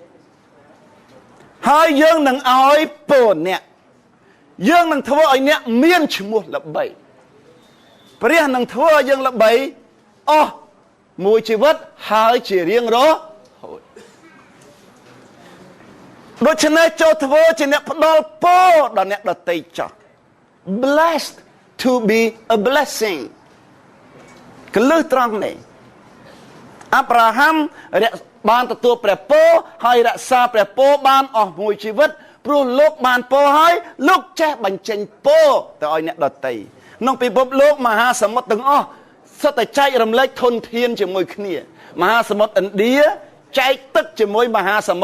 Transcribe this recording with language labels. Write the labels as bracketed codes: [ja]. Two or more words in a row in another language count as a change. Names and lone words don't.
[km] ហើយយើងនឹងឲ្យពរអ្នកយើងនឹងធ្វើឲ្យអ្នកមានឈ្មោះល្បីព្រះនឹងធ្វើឲ្យយើងល្បីអស់មួយជីវិតហើយជារៀងរហូត ដូច្នេះចូលធ្វើជាអ្នកផ្ដល់ពរដល់អ្នកដទៃចោះ [en] blessed to be a blessing [km] កលឹះត្រង់នេះអាប់រ៉ាហាំបានទទួលព្រះពរហើយរក្សាព្រះព របានអស់មួយជីវិតព្រោះលោកបានពរហើយលោកចេះបញ្ចេញពរទៅឲ្យអ្នកដទៃក្នុងពិភពលោកមហាសមុទ្រទាំងអស់សុទ្ធតែចែករំលែកធនធានជាមួយគ្នាមហាសមុទ្រឥណ្ឌាចែកទឹកជាមួយមហាសមុ